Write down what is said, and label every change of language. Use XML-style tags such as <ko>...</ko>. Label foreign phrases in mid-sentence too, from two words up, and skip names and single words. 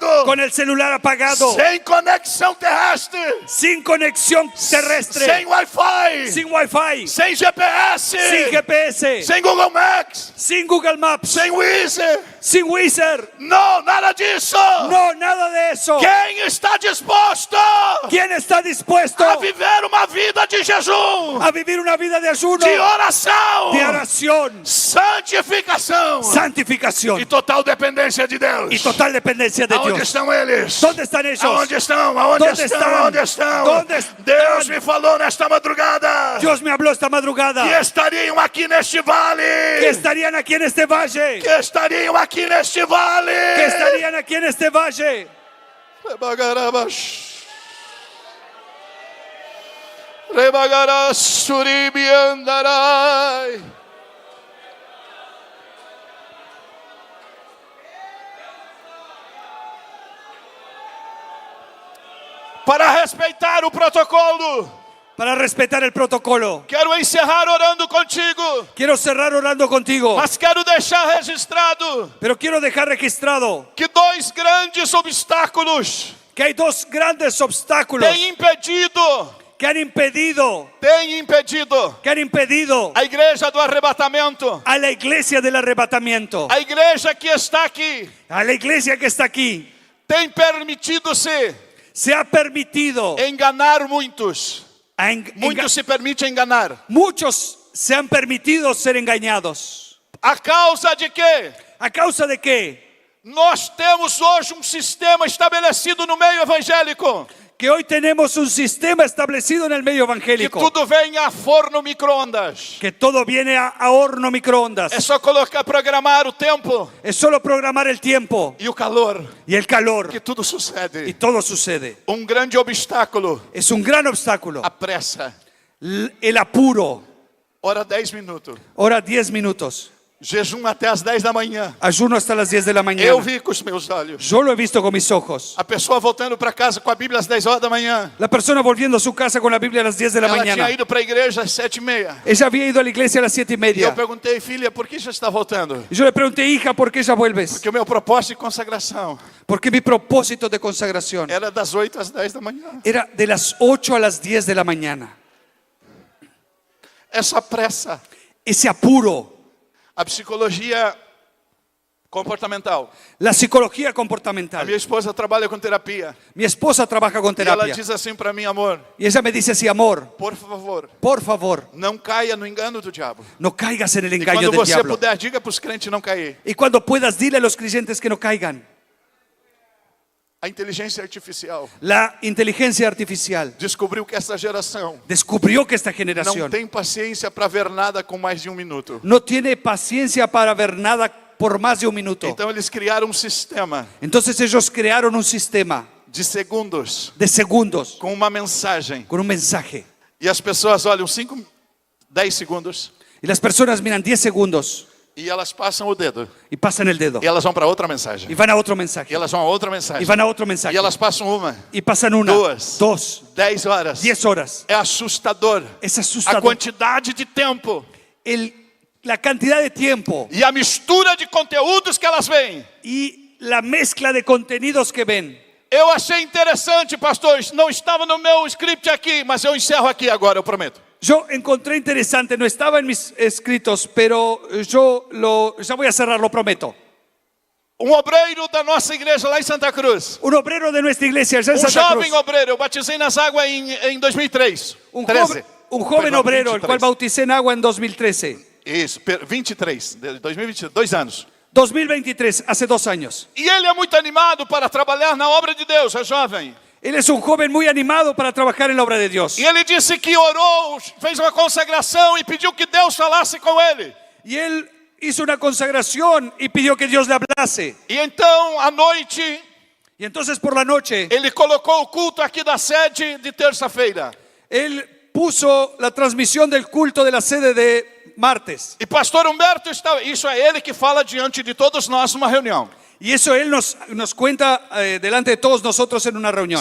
<es>Con el celular apagado.</es> <pt>Sem conexão terrestre.</pt> <es>Sin conexión terrestre.</es> <pt>Sem Wi-Fi.</pt> <es>Sin Wi-Fi.</es> <pt>Sem GPS.</pt> <es>Sin GPS.</es> <pt>Sem Google Maps.</pt> <es>Sin Google Maps.</es> <pt>Sem Wizard.</pt> <es>Sin Wizard.</es> <pt>Não, nada disso.</pt> <es>No, nada de eso.</es> <pt>Quem está disposto</pt> <es>¿Quién está dispuesto</es> <pt>a viver uma vida de jejum,</pt> <es>a vivir una vida de ayuno,</es> <pt>de oração,</pt> <es>de oración,</es> <pt>santificação</pt> <es>santificación</es> <pt>e total dependência de Deus?</pt> <es>y total dependencia de</es> <pt>Aonde</pt> <es>Dios?</es> <pt>estão eles?</pt> <es>¿Dónde están ellos?</es> <pt>Aonde estão? Aonde</pt> <es>¿Dónde</es> <pt>estão?</pt> <es>están?</es> <pt>Aonde estão?</pt> <es>¿Dónde están?</es> <pt>Deus me falou nesta madrugada</pt> <es>Dios me habló esta madrugada</es> <pt>que estariam aqui neste vale.</pt> <es>que estarían aquí en este valle,</es> <pt>Que estariam aqui neste vale.</pt> <es>que estarían aquí en este valle. Rebagará suribi andarai.</es> <pt>Para respeitar o protocolo,</pt> <es>Para respetar el protocolo,</es> <pt>quero encerrar orando contigo,</pt> <es>quiero cerrar orando contigo,</es> <pt>mas quero deixar registrado</pt> <es>pero quiero dejar registrado</es> <pt>que 2 grandes obstáculos</pt> <es>que hay 2 grandes obstáculos</es> <pt>têm impedido</pt> <es>que han impedido</es> <pt>a igreja do arrebatamento,</pt> <es>a la iglesia del arrebatamiento,</es> <pt>a igreja que está aqui,</pt> <es>a la iglesia que está aquí,</es> <pt>tem se</pt> <es>ha permitido</es> <pt>enganar muitos. Muitos se permitem enganar.</pt> <es>Muchos se han permitido ser engañados.</es> <pt>A causa de quê?</pt> <es>¿A causa de qué?</es> <pt>Nós temos hoje sistema estabelecido no meio evangélico.</pt> <es>Que hoy tenemos un sistema establecido en el medio</es> <pt>Que</pt> <es>evangélico.</es> <pt>tudo vem a forno micro-ondas.</pt> <es>Que todo viene a horno microondas.</es> <pt>É só programar o tempo.</pt> <es>Es solo programar el tiempo.</es> <pt>E o calor.</pt> <es>Y el calor.</es> <pt>Que tudo sucede.</pt> <es>Y todo sucede.</es> <pt>Grande obstáculo.</pt> <es>Es un gran obstáculo.</es> <pt>A pressa.</pt> <es>El apuro.</es> <pt>Hora 10 minutos.</pt> <es>Hora 10 minutos.</es> <pt>Jejum até as 10 da manhã.</pt> <es>Ayuno hasta las 10 de la mañana.</es> <pt>Eu vi com os meus olhos.</pt> <es>Yo lo he visto con mis ojos.</es> <pt>A pessoa voltando para casa com a Bíblia às 10 horas da manhã.</pt> <es>La persona volviendo a su casa con la Biblia a las 10 de la</es> <pt>Ela</pt> <es>mañana.</es> <pt>tinha ido para a igreja às 7:30.</pt> <es>Ella había ido a la iglesia a las 7:30.</es> <pt>E eu perguntei, filha, por que já está voltando?</pt> <es>Y yo le pregunté, hija, ¿por qué ya vuelves?</es> <pt>Porque o meu propósito de consagração.</pt> <es>Porque mi propósito de consagración</es> <pt>era das 8 às 10 da manhã.</pt> <es>Era de las 8 a las 10 de la mañana.</es> <pt>Essa pressa.</pt> <es>Ese apuro.</es> <pt>A psicologia comportamental.</pt> <es>La psicología comportamental.</es> <pt>A minha esposa trabalha com terapia.</pt> <es>Mi esposa trabaja con</es> <pt>E ela</pt> <es>terapia.</es> <pt>diz assim para mim, amor.</pt> <es>Y ella me dice así, amor,</es> <pt>por favor, não caia no engano do diabo.</pt> <es>no caigas en el</es> <pt>E</pt> <es>engaño</es> <pt>quando</pt> <es>del</es> <pt>você</pt> <es>diablo.</es> <pt>puder, diga para os crentes não cair.</pt> <es>Y cuando puedas, dile a los creyentes que no caigan.</es> <pt>A inteligência artificial</pt> <es>La inteligencia artificial</es> <pt>descobriu que essa geração</pt> <es>descubrió que esta</es> <pt>não</pt> <es>generación</es> <pt>tem paciência para ver nada com mais de 1 minuto.</pt> <es>no tiene paciencia para ver nada por más de un minuto.</es> <pt>Então eles criaram um sistema</pt> <es>Entonces ellos crearon un sistema</es> <pt>de segundos</pt> <es>de segundos</es> <pt>com uma mensagem.</pt> <es>con un mensaje.</es> <pt>E as pessoas olham 10 segundos</pt> <es>Y las personas miran 10 segundos</es> <pt>e elas passam o dedo.</pt> <es>y pasan el dedo.</es> <pt>E elas vão para outra mensagem.</pt> <es>Y van a otro mensaje.</es> <pt>E elas vão a outra mensagem.</pt> <es>Y van a otro mensaje.</es> <pt>E elas passam uma,</pt> <es>Y pasan una,</es> <pt>2,</pt> <es>dos,</es> <pt>10 horas.</pt> <es>10 horas.</es> <pt>É assustador.</pt> <es>Es</es> <pt>A</pt> <es>asustador.</es> <pt>quantidade de tempo</pt> <es>La cantidad de tiempo</es> <pt>e a mistura de conteúdos que elas veem.</pt> <es>y la mezcla de contenidos que ven.</es> <pt>Eu achei interessante, pastores. Não estava no meu script aqui, mas eu encerro aqui agora, eu prometo.</pt> <es>Yo encontré interesante, no estaba en mis escritos, pero ya voy a cerrar, lo prometo.</es> <pt>Um obreiro da nossa igreja lá em Santa Cruz.</pt> <es>Un obrero de nuestra iglesia allá en Santa</es> <pt>Jovem</pt> <es>Cruz.</es> <pt>obreiro, eu batizei nas águas em 2003.</pt> <es>Un joven</es> <pt>Perdão,</pt> <es>obrero, el</es> <pt>23.</pt> <es>cual bauticé en agua en 2013.</es> <pt>Isso, 23, de 2022, 2 anos.</pt> <es>2023, hace 2 años.</es> <pt>E ele é muito animado para trabalhar na obra de Deus, é jovem.</pt> <es>Él es un joven muy animado para trabajar en la obra de Dios.</es> <pt>E ele disse que orou, fez uma consagração e pediu que Deus falasse com ele.</pt> <es>Y él hizo una consagración y pidió que Dios le hablase.</es> <pt>E então, à noite,</pt> <es>Y entonces por la noche,</es> <pt>ele colocou o culto aqui da sede de terça-feira.</pt> <es>él puso la transmisión del culto de la sede de martes.</es> <pt>E pastor Humberto estava, isso é ele que fala diante de todos nós numa reunião.</pt> <es>Y eso él nos cuenta delante de todos nosotros en una reunión.</es>